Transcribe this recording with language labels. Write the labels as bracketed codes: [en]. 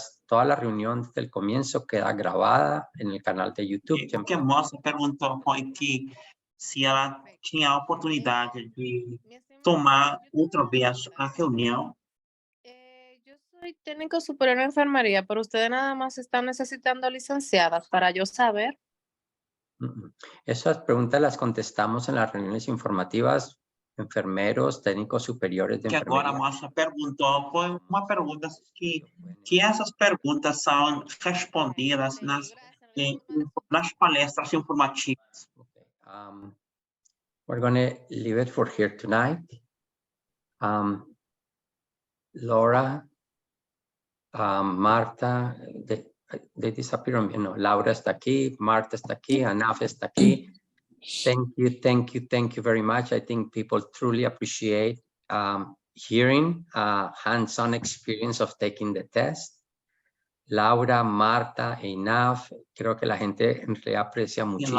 [es] Toda la reunión desde el comienzo queda grabada en el canal de YouTube. [pt] O que a moça perguntou foi que se ela tinha a oportunidade de tomar outra vez a reunião. [es] Yo soy técnico superior en enfermería, pero ustedes nada más están necesitando licenciadas para yo saber. Esas preguntas las contestamos en las reuniones informativas, enfermeros, técnicos superiores de [pt] Que agora a [es] enfermería. [pt] moça perguntou, foi uma pergunta que essas perguntas são respondidas nas palestras informativas. [en] Okay. We're going to leave it for here tonight. Laura, Marta, they disappear. [es] No, Laura está aquí, Marta está aquí, Anaf está aquí. [en] Thank you very much. I think people truly appreciate hearing hands-on experience of taking the test. [es] Laura, Marta, Inaf, creo que la gente en realidad aprecia muchísimo